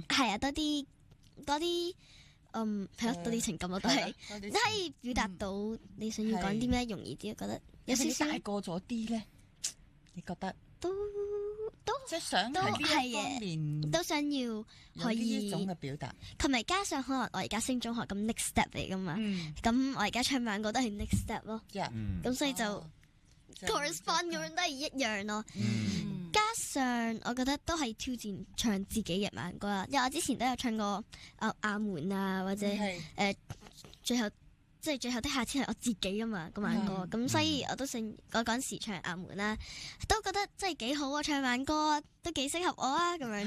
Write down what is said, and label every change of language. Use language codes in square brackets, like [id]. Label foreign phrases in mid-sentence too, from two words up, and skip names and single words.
[yue] 係啊，多啲係咯，多啲情感咯，都係你可以表達到你想要講啲咩容易啲。我覺得有少少大個咗啲咧，你覺得都即係想喺呢一方面都想要可以呢種嘅表達，同埋加上可能我而家升中學咁 [en] next step [yue] 嚟噶嘛，咁我而家唱慢歌都係 [en] next step [yue] 咯，咁所以就 correspond 咁樣都係一樣咯。加上我覺得都係挑戰唱自己嘅慢歌啦，因為我之前都有唱過阿門啊，或者最後的夏天係我自己啊嘛個慢歌，咁所以我都想我嗰陣時唱阿門啦，都覺得真係幾好啊，唱慢歌都幾適合我啊咁樣。